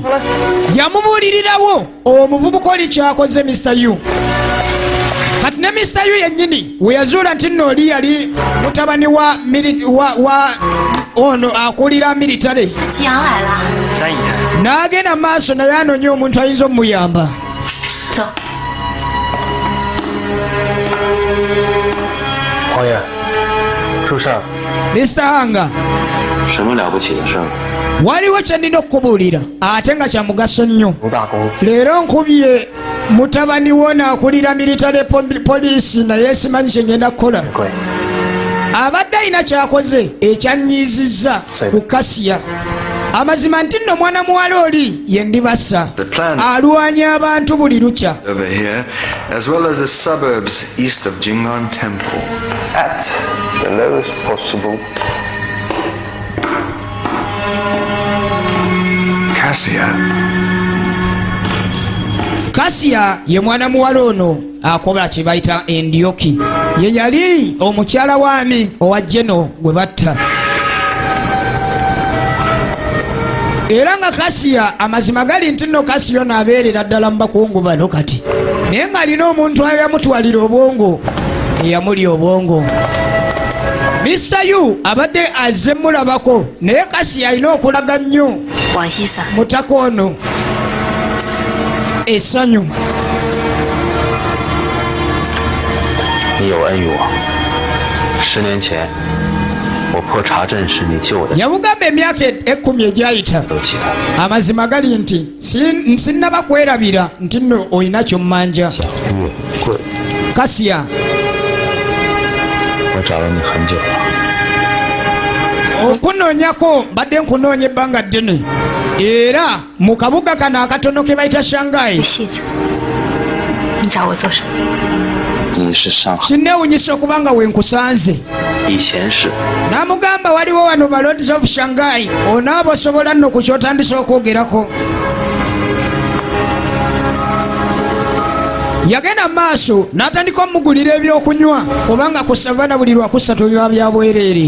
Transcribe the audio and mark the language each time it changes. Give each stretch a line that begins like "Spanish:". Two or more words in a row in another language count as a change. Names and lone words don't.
Ganda: Yamubuulirirawo omuvubuka oli kyakoze Mr. Yu. Kati kati ne Mr. Yu yennyini we yazuula nti nno oli yali mutabani wa ono akulira militale n'agenda maaso naye anoonya omuntu ayinza omuyamba.
Chinese: 走。黄爷，出事儿。 Mr. Hanga，什么了不起的事儿？
Ganda: waliwo kye nnina okukubuulira ate nga kya mugaso nnyo.
Chinese: 吴大公子，
Ganda: leero nkubye mutabani wo naakulira militale poliisi naye simanyi kye ngenda kukola.
Chinese: 贵，
Ganda: abadde alina kyakoze ekyanyiizizza ku Kasiya. amazima nti nno mwana muwala oli ye ndibassa alwanya abantu buli lukya.
English: Over here, as well as the suburbs east of Jingan Temple, at the lowest possible.
Ganda: Kasiya ye mwana muwala ono akola kye bayita Endyoki. ye yali omukyala waani owa Jeno gwe batta. era nga Kasiya amazima gali nti nno Kasiya ono abeerera ddala mu bakungu bano kati. naye ng'alina omuntu ayamutwalira obwongo eyamuli obwongo. Mr. Yu abadde azze mulabako naye Kasiya alina okulaga nnyo mutaka ono essanyu.
Chinese: 你有恩于我。10年前，我破查镇时你救我的，
Ganda: yamugamba emyaka 10 egyayita
Chinese: 都记得。
Ganda: amazima gali nti sinnaba kwerabira nti nno olina ky'ommanja.
Chinese: 月桂， Kasiya 我找了你很久了。
Ganda: okunoonyako mbadde nkunoonya ebbanga ddene era mu kabuga kano akatono ke bayita Shanghai.
Chinese: 你找我做什么？你是上海，
Ganda: kinneewunyisa okubanga wenkusanze.
Chinese: 以前是
Ganda: n'amugamba waliwo wano ba Lords of Shanghai onaaba osobola nno ku kyotandisa okwogerako. yagenda mu maaso n'atandika omugulira ebyokunywa kubanga ku savana buli lwakusatu biba bya bwereere.